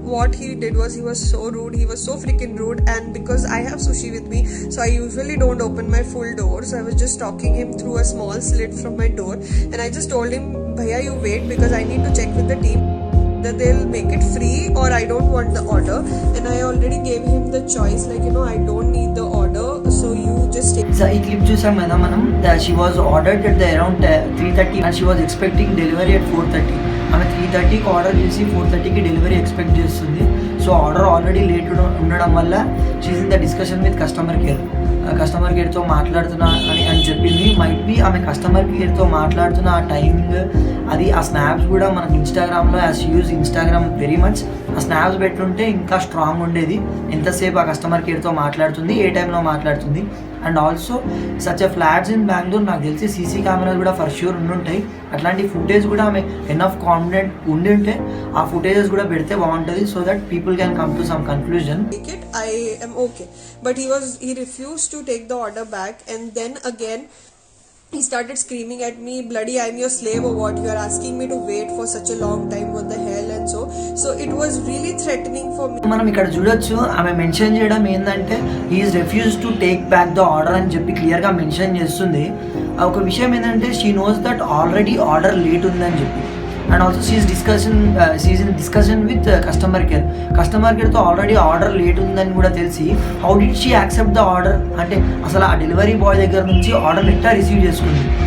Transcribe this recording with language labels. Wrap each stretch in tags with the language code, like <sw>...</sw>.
<en>What he did was, he was so rude. He was so freaking rude. And because I have sushi with me, so I usually don't open my full door, so I was just talking him through a small slit from my door, and I just told him, bhaiya, you wait, because I need to check with the team that they'll make it free or I don't want the order. And I already gave him the choice, like I don't need the order, so you just take. So</en> <te>ఈ clip చూసాం కదా మనం,</te> <en>she was ordered at the around 3:30 and she was expecting delivery at 4:30.</en> <te>ఆమె 3:30కి order చేసి 4:30కి delivery expect చేస్తుంది. So order already late ఉండడం వల్ల</te> <en>she in the discussion with</en> <te>customer కేర్తో మాట్లాడుతున్నా అని చెప్పింది. మైట్ బి ఆమె కస్టమర్ కేర్తో మాట్లాడుతున్న ఆ టైమింగ్ అది, ఆ స్నాప్స్ కూడా మనకి ఇన్స్టాగ్రామ్లో</te> <en>as use Instagram very much,</en> <te>ఆ స్నాప్స్ పెట్టుంటే ఇంకా స్ట్రాంగ్ ఉండేది ఎంతసేపు ఆ కస్టమర్ కేర్తో మాట్లాడుతుంది, ఏ టైంలో మాట్లాడుతుంది.</te> <en>and also such a flats in</en> <te>Bengaluru నాకు తెలిసి సీసీ కెమెరాలు కూడా</te> <en>for sure</en> <te>ఉండుంటాయి. అట్లాంటి ఫుటేజ్ కూడా ఆమె ఎనఫ్ కాన్ఫిడెంట్ ఉండింటే ఆ ఫుటేజెస్ కూడా పెడితే బాగుంటుంది,</te> <en>So that people can come to some conclusion. I am okay, but he refused to take the order back, and then again he started screaming at me, bloody I'm your slave or what, you are asking me to wait for such a long time, what the hell, and so it was really threatening for me.</en> <te>మనం ఇక్కడ చూడొచ్చు ఆమె mention చేయడం ఏంటంటే</te> <en>he is refuse to take back the order</en> <te>అని చెప్పి క్లియర్గా mention చేస్తుంది. ఒక విషయం ఏంటంటే</te> <en>she knows that</en> <te>already order late ఉందని చెప్పి.</te> <en>and also she is in discussion with</en> <te>customer కేర్తో already order late ఉందని కూడా తెలిసి</te> <en>how did she accept the order,</en> <te>అంటే అసలు ఆ డెలివరీ బాయ్ దగ్గర నుంచి ఆర్డర్ ఎట్లా రిసీవ్ చేసుకుంది.</te>